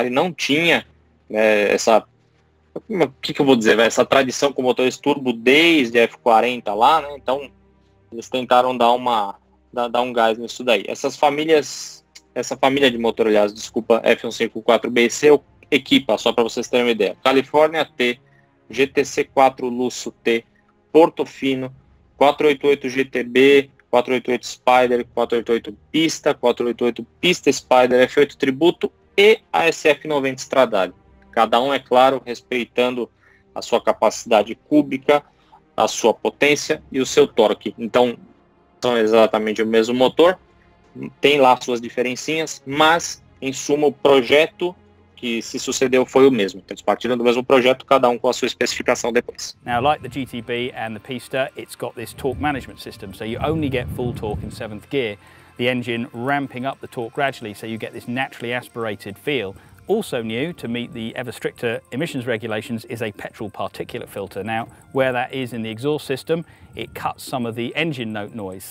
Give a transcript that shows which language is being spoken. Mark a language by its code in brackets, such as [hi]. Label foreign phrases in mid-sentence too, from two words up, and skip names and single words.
[pt] A Ferrari não tinha, né, essa o que eu vou dizer, essa tradição com motores turbo desde F40 lá, né? Então eles tentaram dar um gás nisso daí. Essa família de motor, aliás, desculpa, F154BC equipa, só para vocês terem uma ideia, California T, GTC4 Lusso T, Portofino, 488 GTB, 488 Spider, 488 Pista, 488 Pista Spider, F8 Tributo e a SF90 Stradale. Cada um, é claro, respeitando a sua capacidade cúbica, a sua potência e o seu torque. Então, são exatamente o mesmo motor, tem lá suas diferencinhas, mas, em suma, o projeto que se sucedeu foi o mesmo. Então, eles partiram do mesmo projeto, cada um com a sua especificação depois. [en] Now, like the GTB and the Pista, it's got this torque management system, so you only get full torque in 7th gear, the engine ramping up the torque gradually, so you get this naturally aspirated feel. Also new to meet the ever stricter emissions regulations is a petrol particulate filter. Now, where that is in the exhaust system, it cuts some of the engine note noise.